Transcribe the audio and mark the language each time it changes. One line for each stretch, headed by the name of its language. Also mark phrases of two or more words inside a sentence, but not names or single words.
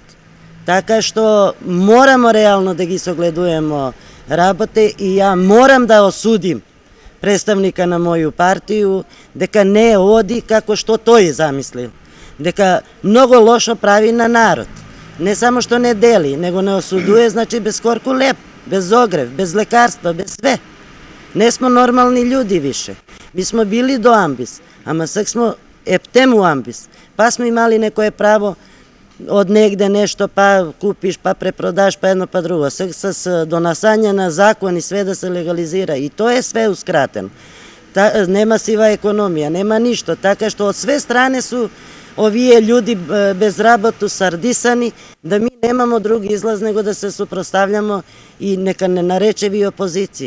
Macedonian: Така што морамо реално да ги согледуваме работе и ја морам да осудим представника на моју партију дека не оди како што тој замислил. Дека многу лошо прави на народ. Не само што не дели, него не осудуе, значи без корку леп, без огрев, без лекарства, без све.
Serbian: Не смо нормални људи више. Mi smo bili do ambis, ама сак смо ептем у амбис.
Macedonian: Па смо имали некое право од негде нешто, па купиш, па препродаш, па едно, па друго. Сак с донасање на закон и све да се легализира. И тоа е све ускратено. Нема сива економија, нема ништо. Така што од све стране су овие људи без работу сардисани, да ми немамо други излаз него да се супроставljamo и нека не наречеви опозиција.